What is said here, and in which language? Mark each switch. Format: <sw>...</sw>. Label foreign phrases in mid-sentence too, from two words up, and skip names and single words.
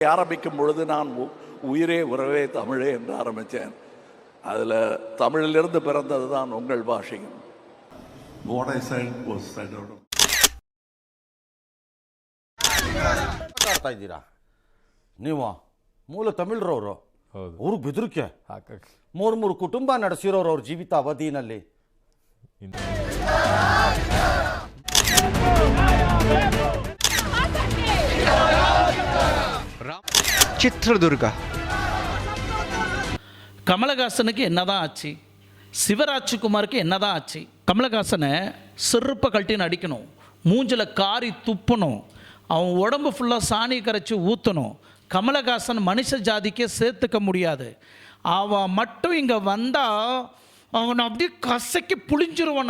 <ta>ஆரம்பிக்கும் பொழுது நான் உயிரே உறவே தமிழே என்று ஆரம்பித்தேன். அதில் தமிழிலிருந்து பிறந்தது தான் உங்கள் பாஷையும்.</ta> <en>What I said was said out of.</en> <kn>ಮಾತಾಡ್ತಾ ಇದ್ದೀರಾ ನೀವು ಮೂಲ ತಮಿಳ್ರವರು, ಅವ್ರಿಗೆ ಬೆದರಿಕೆ. ಮೂರು ಕುಟುಂಬ ನಡೆಸಿರೋರು ಅವ್ರ ಜೀವಿತ ಅವಧಿನಲ್ಲಿ. ಚಿತ್ರದುರ್ಗ</kn> <ta>கமலஹாசனுக்கு என்னதான் ஆச்சு, சிவராஜ்குமாருக்கு என்னதான் ஆச்சு? கமலஹாசனை செருப்பை கழட்டின்னு அடிக்கணும், மூஞ்சில் காரி துப்பணும், அவன் உடம்பு ஃபுல்லாக சாணி கரைச்சி ஊற்றணும். கமலஹாசன் மனுஷ ஜாதிக்கே சேர்த்துக்க முடியாது. அவன் மட்டும் இங்கே வந்தால் அவனை அப்படியே கசக்கி புளிஞ்சிருவோம்.</ta>